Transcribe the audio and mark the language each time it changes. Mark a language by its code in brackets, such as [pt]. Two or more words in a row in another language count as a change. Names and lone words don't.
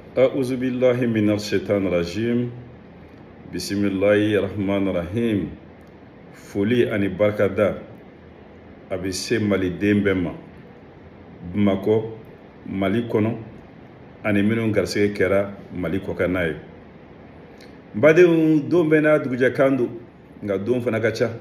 [ar] أعوذ بالله من الشيطان الرجيم بسم الله الرحمن الرحيم [bm] foli ani barkada a bɛ se maliden bɛɛ ma Bamako Mali kɔnɔ ani minnu garisɛgɛ kɛra Mali kɔkanna ye. N badenw, don bɛɛ n'a dugujɛkan don nka don fana ka ca.